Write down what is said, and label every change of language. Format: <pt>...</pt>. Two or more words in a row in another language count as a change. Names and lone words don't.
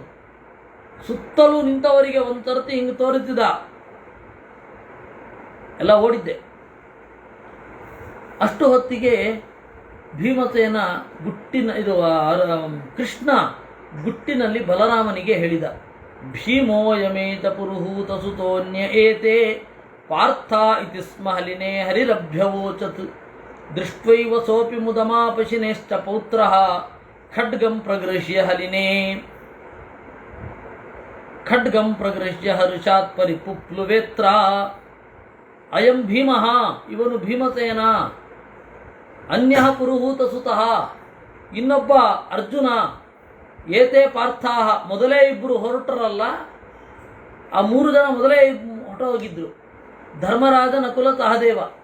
<kn>ಸುತ್ತಲೂ ನಿಂತವರಿಗೆ ಒಂದು ತರತಿ ಹಿಂಗೆ ತೋರಿಸಿದ, ಎಲ್ಲ ಓಡಿದ್ದೆ. ಅಷ್ಟು ಹೊತ್ತಿಗೆ ಭೀಮಸೇನ ಕೃಷ್ಣ ಗುಟ್ಟಿನಲ್ಲಿ ಬಲರಾಮನಿಗೆ ಹೇಳಿದ,</kn> <sa>ಭೀಮೋಯಮೇತ ಪುರುಹೂತ ಸುತೋನ್ಯ ಏತೆ ಪಾರ್ಥ ಇತಿ ಸ್ಮ ಹಲಿನೇ ಹರಿರಭ್ಯವೋಚತ್ ದೃಷ್ಟ್ವೈವ ಸೋಪಿ ಮುದಮಾಪಶಿನೇಶ್ಚ ಪೌತ್ರಃ ಖಡ್ಗಂ ಪ್ರಗೃಹ್ಯ ಹಲಿನೇ ಖಡ್ಗಂ ಪ್ರಗೃಹ್ಯ ಹರ್ಷಾತ್ ಪರಿಪುಪ್ಲುವೇತ್ರ. ಅಯಂ ಭೀಮಃ,</sa> <kn>ಇವನು ಭೀಮಸೇನ.</kn> <sa>ಅನ್ಯಃ ಪುರುಹೂತ ಸುತಃ,</sa> <kn>ಇನ್ನೊಬ್ಬ ಅರ್ಜುನ.</kn> <sa>ಏತೆ ಪಾರ್ಥಾಹ,</sa> <kn>ಮೊದಲೇ ಇಬ್ಬರು ಹೊರಟರಲ್ಲ, ಆ 3 ಜನ ಮೊದಲೇ ಹೊರಟೋಗಿದ್ರು. ಧರ್ಮರಾಜ, ನಕುಲ, ಸಹದೇವ.</kn>